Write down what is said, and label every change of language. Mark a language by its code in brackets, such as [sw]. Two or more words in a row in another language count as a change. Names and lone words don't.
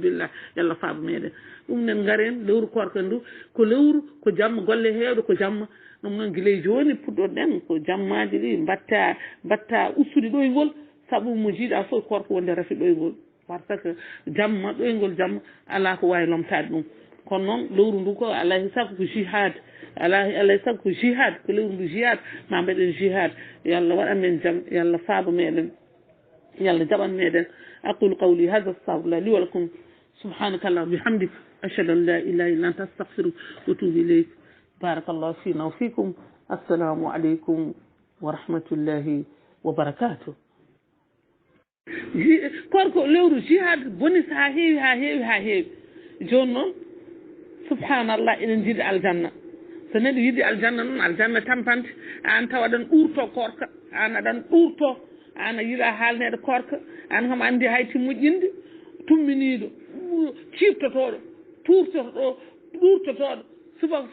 [ff] billah yallah faaba meɗen ɗum nen garen lewru korka ndu ko lewru ko jamma golle hewde ko jamma ɗum noon guiley joni puɗɗoɗen ko jammaji ɗi mbatta ustude ɗoygol saabu mo jiiɗa fof korko wonde rafi ɗoygol par ce que jamma ɗoygol jamma ala ko wawi lomtade ɗum kono noon lewru ndu ko alayhi sago ko jihad alayhi sago ko jihad ko lewru ndu jihad ma mbaɗen jihad yallah waɗan men jaam yallah faaba meɗen yallah jaɓan meɗen [ar] أقول قولي هذا أستغفر الله لي ولكم سبحانك اللهم بحمدك أشهد أن لا إله إلا أنت أستغفرك وأتوب إليك بارك الله فينا وفيكم السلام عليكم ورحمة الله وبركاته [ff] korko lewru jihad boni ha heewi joni noon subhanallah eɗen jiiɗi aljanna so neɗɗo yiɗi aljanna noon aljanna tampante an taw aɗan ɗurto korka an aɗan ɗurto an a yiiɗa haalneɗo korka an kam andi hayti moƴƴinde tumminiɗo ciftotoɗo ɗurtotoɗo subaka